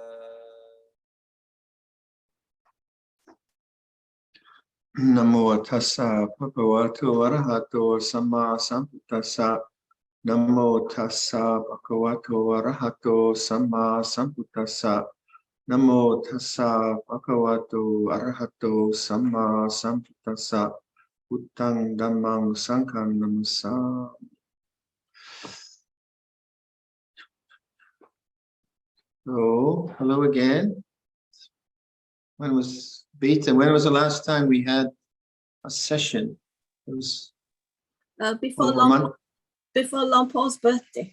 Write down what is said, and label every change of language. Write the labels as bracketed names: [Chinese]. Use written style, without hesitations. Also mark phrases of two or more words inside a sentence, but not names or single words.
[Pali] Namo tassa bhagavato arahato samma sambuddhassa. Namo tassa bhagavato arahato samma sambuddhassa. Namo tassa bhagavato arahato samma sambuddhassa. Buddhang dhammang sanghang namassami. [English] So, hello again. When was the last time we had a session? It was Before over a month. before Luang Por's birthday.